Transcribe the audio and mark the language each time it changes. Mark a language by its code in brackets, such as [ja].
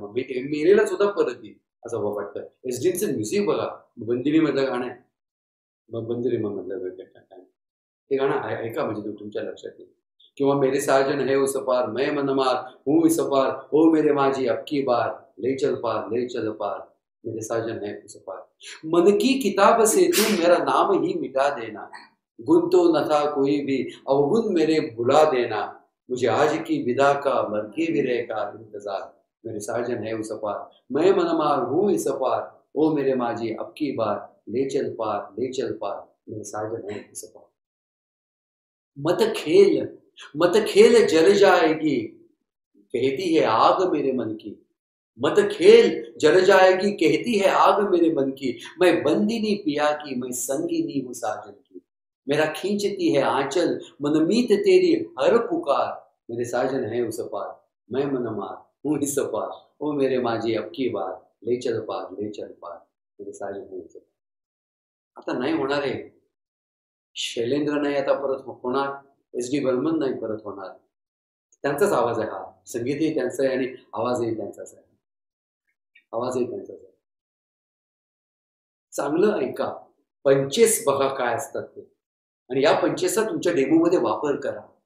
[mr] मग मेलेला सुद्धा परत येईल असं वाटतं. एसडीचं म्युझिक बघा, बंदिरी मधलं गाणं आहे, बंदिरी मधलं हे गाणं ऐका, म्हणजे तुमच्या लक्षात येईल. [hi] किंवा मेरे साजन है उस पार, मैं मनमार हूँ इस पार, ओ मेरे माझी अब की बार, ले चल पार, मेरे साजन है उस पार. मन की किताब से तू मेरा नाम ही मिटा देना, गुन तो न था कोई भी अवगुण मेरे भुला देना, मुझे आज की विदा का मर के भी रहेगा इंतजार, मेरे साजन है उस पार, मैं मनमार हूँ इस पार, ओ मेरे माझी अब की बार, ले चल पार, ले चल पार, मेरे साजन है उस पार। मत खेल जल जाएगी, कहती है आग मेरे मन की। मत खेल जल जाएगी, कहती है आग मेरे मन की। मैं बंदिनी पिया की, मैं संगिनी हूँ साजन की। मेरा खींचती है आंचल मनमीत तेरी हर पुकार, मेरे साजन है उस पार, मैं मनमार हूँ इस पार। ओ मेरे माझी अब की बार, ले चल पार, ले चल पार, मेरे साजन है उस पार। [mr] आता नाही होणार आहे, शैलेंद्र नाही आता परत होणार, SD बर्मन नाही परत होणार. त्यांचाच आवाज आहे हा, संगीतही त्यांचं आहे आणि आवाजही त्यांचाच आहे, आवाजही त्यांचाच आहे. चांगलं ऐका, पंचेस बघा काय असतात ते, आणि या पंचेसचा तुमच्या डेमोमध्ये वापर करा.